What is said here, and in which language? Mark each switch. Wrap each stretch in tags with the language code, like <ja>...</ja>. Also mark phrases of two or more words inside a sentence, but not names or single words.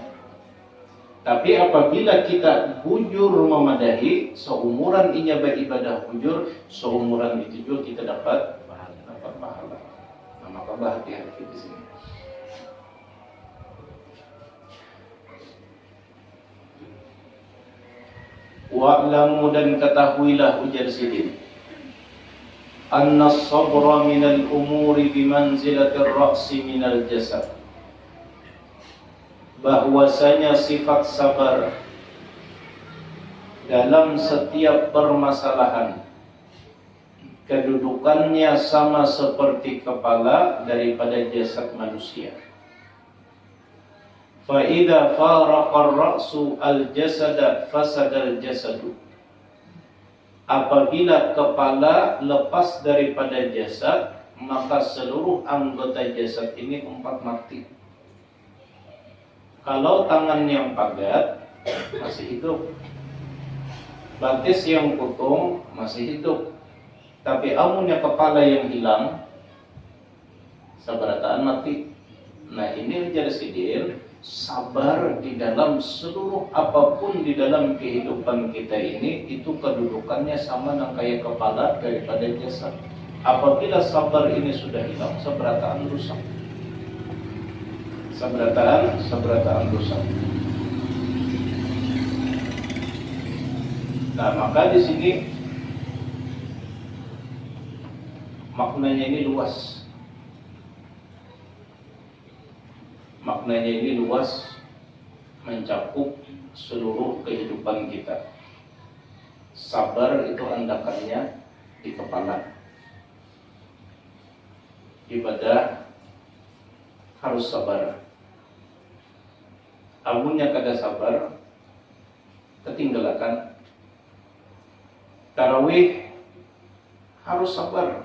<bjn>Tapi apabila kita bujur memadahi, seumuran inya beribadah bujur, seumuran itu juga kita dapat pahala. Nah, maka hati-hati di sini. Wa'lamu dan ketahuilah ujar sidin,</bjn> <ar>أن الصبر من الأمور بمنزلة الرأس من الجسد.</ar> <bjn>Bahwasanya sifat sabar dalam setiap permasalahan kedudukannya sama seperti kepala daripada jasad manusia.</bjn> <ar>فإذا فارق الرأس الجسد فسد الجسد.</ar> <bjn>Apabila kepala lepas daripada jasad, maka seluruh anggota jasad ini empat mati. Kalau tangan yang pagat masih hidup, batis yang putung masih hidup, tapi amunnya kepala yang hilang, sabarataan mati. Nah ini menjadi sidin, sabar di dalam seluruh apapun di dalam kehidupan kita ini, itu kedudukannya sama dengan kayak kepala daripada jasad. Apabila sabar ini sudah hilang, seberataan rusak. Seberataan rusak. Nah, maka di sini maknanya ini luas. Maknanya ini luas, mencakup seluruh kehidupan kita. Sabar itu andakannya di kepala. Ibadah harus sabar. Amunnya kada sabar, ketinggalakan. Tarawih harus sabar.</bjn>